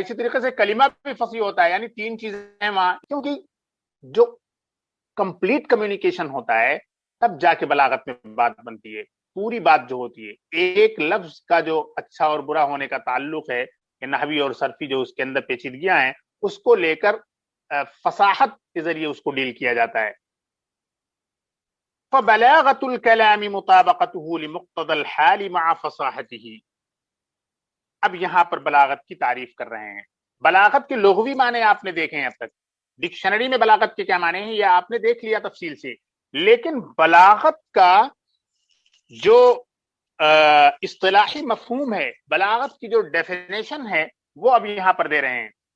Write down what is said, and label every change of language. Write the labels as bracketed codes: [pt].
[ur] اسی طریقے سے کلمہ بھی فصیح ہوتا ہے. یعنی تین چیزیں ہیں وہاں, کیونکہ جو کمپلیٹ کمیونیکیشن ہوتا ہے تب جا کے بلاغت میں بات بنتی ہے. پوری بات جو ہوتی ہے, ایک لفظ کا جو اچھا اور برا ہونے کا تعلق ہے کہ نحوی اور صرفی جو اس کے اندر پیچیدگیاں ہیں اس کو لے کر فصاحت کے ذریعے اس کو ڈیل کیا جاتا ہے. [ar] فبلاغت الکلام مطابقته لمقتضى الحال مع فصاحته. [ur] اب یہاں پر بلاغت کی تعریف کر رہے ہیں. بلاغت کے لغوی معنی آپ نے دیکھے ہیں اب تک, ڈکشنری میں بلاغت کے کیا معنی ہیں یہ آپ نے دیکھ لیا تفصیل سے, لیکن بلاغت کا جو اصطلاحی مفہوم ہے, بلاغت کی جو ڈیفینیشن ہے وہ اب یہاں پر دے رہے ہیں.